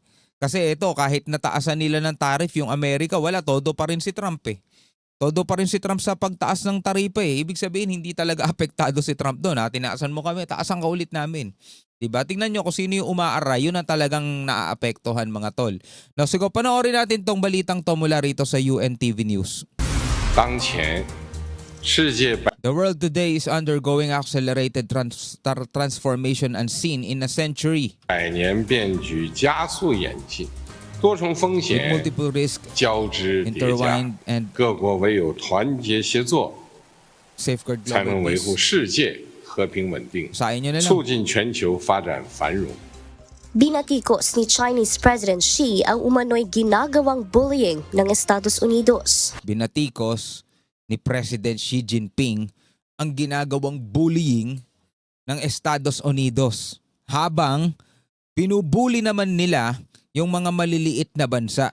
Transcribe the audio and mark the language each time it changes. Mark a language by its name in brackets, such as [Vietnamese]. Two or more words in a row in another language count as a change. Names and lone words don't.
[Filipino] Kasi ito, kahit nataasan nila ng tariff yung Amerika, wala, todo pa rin si Trump Todo pa rin si Trump sa pagtaas ng taripa Ibig sabihin, hindi talaga apektado si Trump doon. Tinaasan mo kami, taasan ka ulit namin. Diba? Tingnan nyo kung sino yung umaaray, yun ang talagang naaapektuhan mga tol. Now, siguro panoorin natin tong balitang to mula rito sa UNTV News. [English] The world today is undergoing accelerated transformation unseen in a century. [Chinese] 百年变局加速演进，多重风险 [English] multiple risks [Chinese] 交织叠加 [English] intertwined， and [Chinese] 各国唯有团结协作， [English] safeguard [Chinese] 才能 [English] global [Chinese] 维护 [English] peace. [Chinese] 世界和平稳定， [Filipino] Sain nyo na lang. [Chinese] 促进全球发展繁荣。 [Filipino] Binatikos ni [English] Chinese President [Filipino] Xi ang umano'y ginagawang bullying ng Estados Unidos. Binatikos ni President Xi Jinping ang ginagawang bullying ng Estados Unidos habang binubuli naman nila yung mga maliliit na bansa.